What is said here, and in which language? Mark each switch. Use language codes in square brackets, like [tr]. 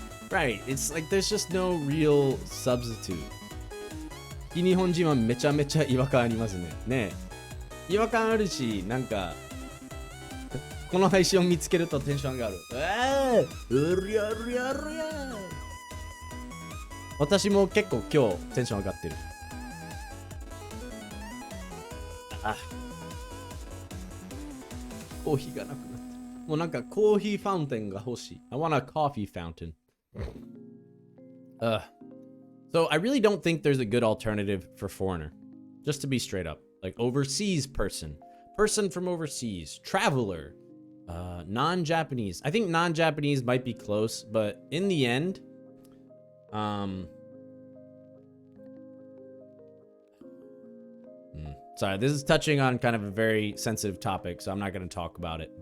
[en] Right, it's like there's just no real substitute. [ja] 非日本人はめちゃめちゃ違和感ありますね。ねえ。違和感あるし、なんかこの配信を見つけるとテンション上がる。うりゃりゃりゃ。私も結構今日テンション上がってる。あ、コーヒーがなくなった。もうなんかコーヒーファウンテンが欲しい。 [en] I want a coffee fountain. So I really don't think there's a good alternative for foreigner. Just to be straight up. Like overseas person. Person from overseas. Traveler. Non-Japanese. I think non-Japanese might be close, but in the end, sorry, this is touching on kind of a very sensitive topic, so I'm not going to talk about it.